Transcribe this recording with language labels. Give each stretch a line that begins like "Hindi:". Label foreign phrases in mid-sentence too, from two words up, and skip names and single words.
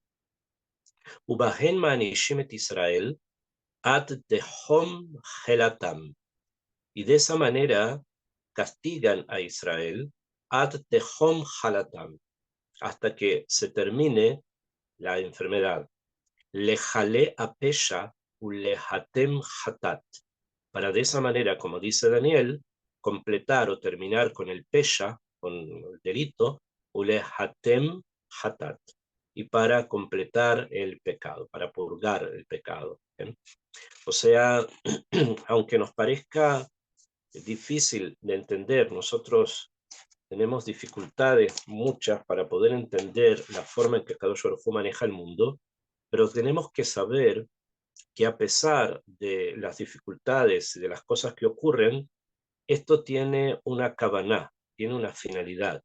Hebrew: ובהן מענישים את ישראל עד תום גלותם.
Spanish: Y de esa manera castigan a Israel
Hebrew: עד תום גלותם,
Spanish: hasta que se termine la enfermedad.
Hebrew: לכלא הפשע ולהתם חטאת,
Spanish: para de esa manera, como dice Daniel, completar o terminar con el pesha, con el delito,
Hebrew: ולהתם חטאת,
Spanish: y para completar el pecado, para purgar el pecado. ¿Eh? O sea, aunque nos parezca difícil de entender, nosotros tenemos dificultades muchas para poder entender la forma en que
Hebrew: קדוש ברוך הוא
Spanish: maneja el mundo, pero tenemos que saber que a pesar de las dificultades y de las cosas que ocurren, esto tiene una kavaná, tiene una finalidad.